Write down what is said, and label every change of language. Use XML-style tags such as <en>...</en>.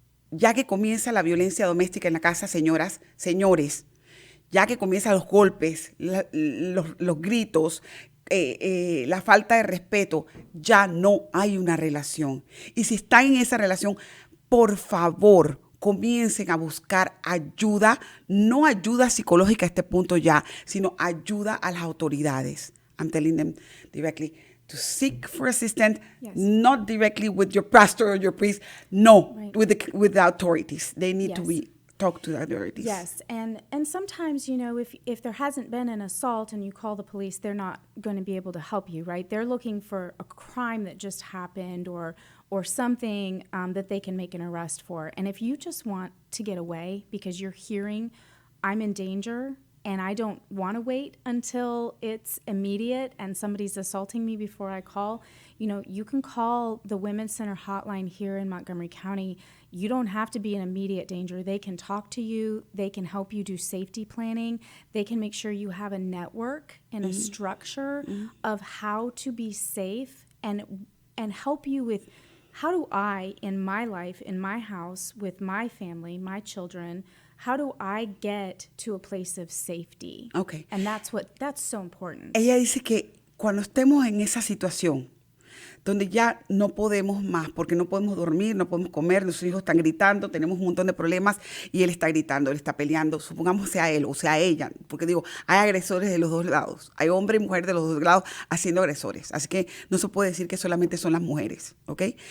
<es>Ya que comienza la violencia doméstica en la casa, señoras, señores, ya que comienzan los golpes, los gritos, la falta de respeto, ya no hay una relación. Y si están en esa relación, por favor, comiencen a buscar ayuda, no ayuda psicológica a este punto ya, sino ayuda a las autoridades.</es> <en>I'm telling them directly to seek for assistance, Yes. not directly with your pastor or your priest, no, Right. with the authorities. They need to Yes. talk to the authorities. Yes, and sometimes, if there hasn't been an assault and you call the police, they're not going to be able to help you, right? They're looking for a crime that just happened or something that they can make an arrest for. And if you just want to get away because you're hearing, I'm in danger, and I don't want to wait until it's immediate and somebody's assaulting me before I call, you can call the Women's Center hotline here in Montgomery County. You don't have to be in immediate danger. They can talk to you. They can help you do safety planning. They can make sure you have a network and a structure of how to be safe and help you with how do I, in my life, in my house, with my family, my children, how do I get to a place of safety? Okay. And that's so important.</en> <es>Ella dice que cuando estemos en esa situación, donde ya no podemos más, porque no podemos dormir, no podemos comer, nuestros hijos están gritando, tenemos un montón de problemas y él está gritando, él está peleando, supongamos sea él o sea ella, porque digo, hay agresores de los dos lados, hay hombre y mujer de los dos lados haciendo agresores, así que no se puede decir que solamente son las mujeres, ¿ok?</es>